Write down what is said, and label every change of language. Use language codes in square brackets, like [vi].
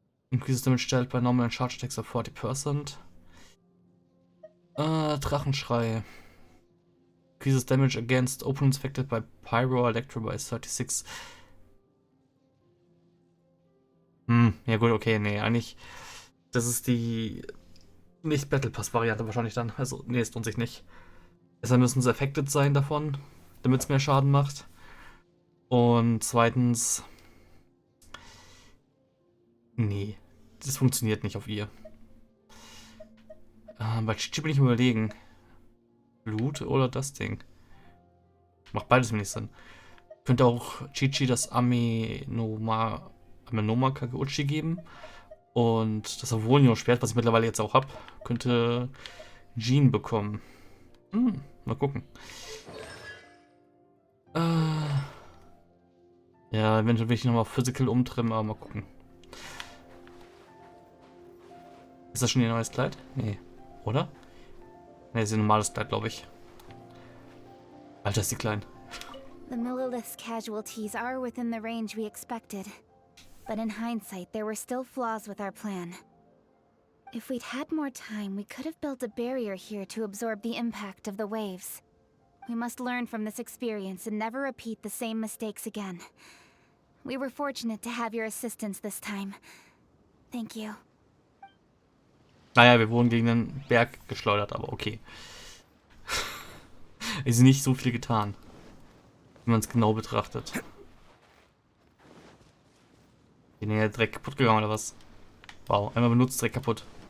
[en] Increases damage dealt by normal and charge attacks of 40%. Drachenschrei. Increases damage against opponents affected by Pyro or Electro by 36. [de] Ja gut, okay, nee, eigentlich... Das ist die... Nicht Battle Pass-Variante wahrscheinlich dann. Also, nee, es lohnt sich nicht. Deshalb müssen sie affected sein davon, damit es mehr Schaden macht. Und zweitens... Nee, das funktioniert nicht auf ihr. Bei Chichi bin ich überlegen. Blut oder das Ding? Macht beides wenig Sinn. Könnte auch Chichi das Amenoma Kageuchi geben. Und das Avonio-Schwert, was ich mittlerweile jetzt auch habe, könnte Jean bekommen. Mal gucken. Ja, eventuell will ich nochmal Physical umtrimmen, aber mal gucken. Ist das schon ihr neues Kleid? Nee. Oder? Nee, ist ein normales Kleid, glaube ich. Alter, ist die klein. [en] The Millilith's casualties are within the range we expected. But in hindsight, there were still flaws with our plan. If we'd had more time, we could have built a barrier here to absorb the impact of the waves. We must learn from this experience and never repeat the same mistakes again. We were fortunate to have your assistance this time. Thank you. [de] Naja, wir wurden gegen den Berg geschleudert, aber okay. Ist nicht so viel getan, wenn man es genau betrachtet. Den ja Dreck kaputt gegangen oder was? Wow, einmal benutzt, Dreck kaputt.